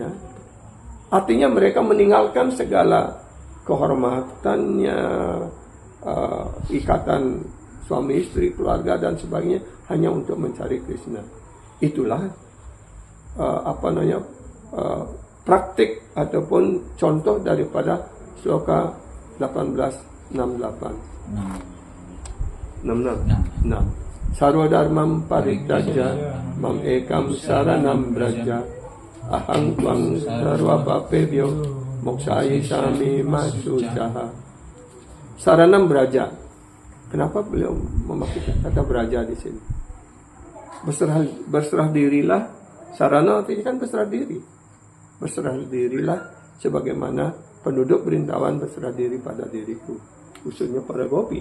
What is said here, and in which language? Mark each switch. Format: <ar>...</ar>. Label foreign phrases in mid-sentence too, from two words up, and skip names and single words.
<id>Artinya mereka meninggalkan segala kehormatannya, ikatan suami istri, keluarga dan sebagainya hanya untuk mencari Krishna. Itulah praktik ataupun contoh daripada sloka 1868. 66.</id> <sa>सर्व धर्मान् परित्यज्य माम् एकं शरणं व्रज अहं त्वां सर्व पापेभ्यो मोक्षयि ष्यामि माशुचः. शरणं व्रज.</sa> <id>Kenapa beliau memakai kata braja di sini? Berserah dirilah. Sarana artinya kan berserah diri. Berserah dirilah sebagaimana penduduk Brindawan berserah diri pada diriku, khususnya para gopi.</id>